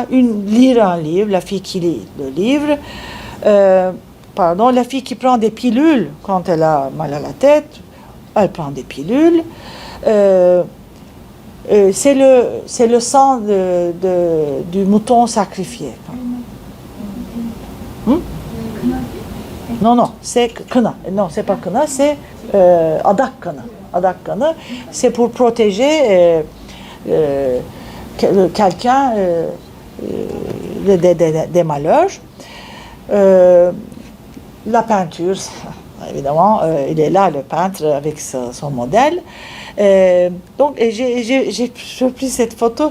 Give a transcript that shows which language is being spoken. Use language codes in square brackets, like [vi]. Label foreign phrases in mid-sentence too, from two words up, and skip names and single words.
[fr] Lire un livre, la fille qui lit le livre, la fille qui prend des pilules quand elle a mal à la tête, elle prend des pilules. C'est le sang du mouton sacrifié. Non, c'est kına. Non, c'est pas kına, c'est [tr] adak kına. Adak kına, [fr] c'est pour protéger quelqu'un des malheurs. La peinture, évidemment, il est là, le peintre, avec son modèle. Donc, j'ai pris cette photo.